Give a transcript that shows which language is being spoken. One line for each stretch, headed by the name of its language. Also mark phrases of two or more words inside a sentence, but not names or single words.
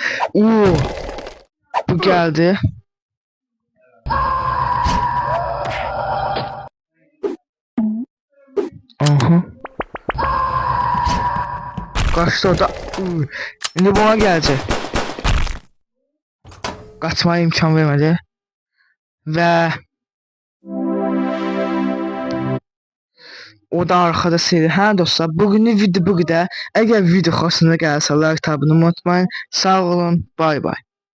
Turkish: Bu geldi. Aha. Kaçtı o da. Şimdi buna gelecek. Kaçmaya imkan vermedi. Ve o da arkada seyir.
Azerbaijani: Hə dostlar, bugünlük video bu qədər. Əgər video xoşunuza gəlsə like tabını unutmayın. Sağ olun, bay bay.